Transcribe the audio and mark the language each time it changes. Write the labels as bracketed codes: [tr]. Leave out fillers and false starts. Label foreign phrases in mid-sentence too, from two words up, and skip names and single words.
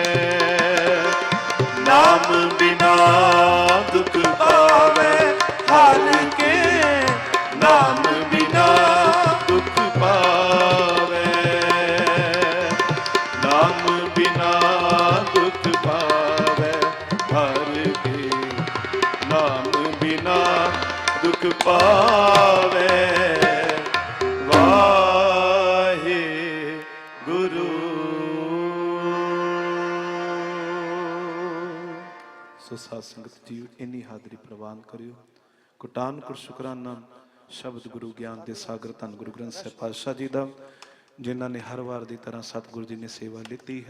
[pa] ਨਾਮ ਬਿਨਾ ਦੁਖ ਪਾਵੇ ਹਰਿ ਕੇ ਨਾਮ ਬਿਨਾ ਦੁਖ ਪਾਵੇ ਨਾਮ ਬਿਨਾ ਦੁਖ ਪਾਵੇ ਹਰਿ ਕੇ ਨਾਮ ਬਿਨਾ ਦੁਖ ਪਾਵੇ ਵਾਹੇ ਗੁਰੂ। ਸੋ ਸਾਧ ਸੰਗਤ ਜੀ ਇੰਨੀ ਹਾਜ਼ਰੀ ਪ੍ਰਵਾਨ ਕਰਿਓ। ਕੋਟਾਨਕੋਟ ਸ਼ੁਕਰਾਨਾ ਸ਼ਬਦ ਗੁਰੂ ਗਿਆਨ ਦੇ ਸਾਗਰ ਧੰਨ ਗੁਰੂ ਗ੍ਰੰਥ ਸਾਹਿਬ ਪਾਤਸ਼ਾਹ ਜੀ ਦਾ, ਜਿਨ੍ਹਾਂ ਨੇ ਹਰ ਵਾਰ ਦੀ ਤਰ੍ਹਾਂ ਸਤਿਗੁਰੂ ਜੀ ਨੇ ਸੇਵਾ ਲਿੱਤੀ ਹੈ।